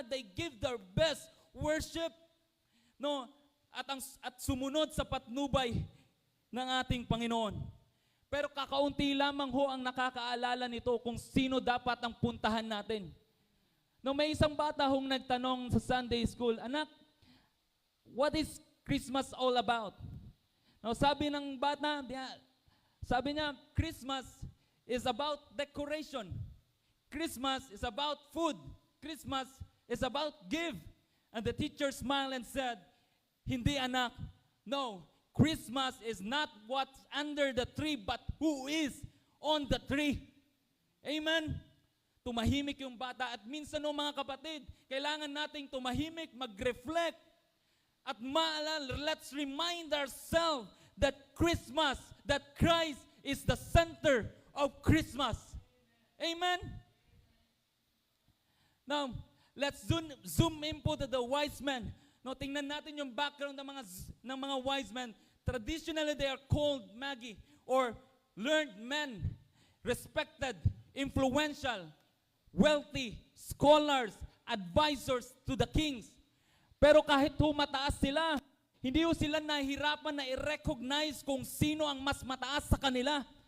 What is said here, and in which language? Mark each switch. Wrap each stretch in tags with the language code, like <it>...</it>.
<en>They give their best worship.</en> <tl>No, at sumunod sa patnubay ng ating Panginoon. Pero kakaunti lamang ho ang nakakaalala nito kung sino dapat ang puntahan natin. No, may isang bata hong nagtanong sa Sunday school, anak,</tl> <en>what is Christmas all about? No,</en> <tl>sabi ng bata, sabi niya,</tl> <en>Christmas is about decoration. Christmas is about food. Christmas is about give. And the teacher smiled and said,</en> <tl>hindi anak,</tl> <en>no, Christmas is not what's under the tree, but who is on the tree.</en> <tl>Amen? Tumahimik yung bata. At minsan no mga kapatid, kailangan nating tumahimik, mag-reflect, at maalala,</tl> <en>let's remind ourselves that Christmas, that Christ is the center of Christmas.</en> <tl>Amen?</tl> <en>Now, let's zoom in po to the wise men.</en> <tl>No, tingnan natin yung background ng mga wise men.</tl> <en>Traditionally, they are called magi or learned men, respected, influential, wealthy, scholars, advisors to the kings.</en> <tl>Pero kahit mataas sila, hindi sila nahihirapan na i-recognize kung sino ang mas mataas sa kanila.</tl>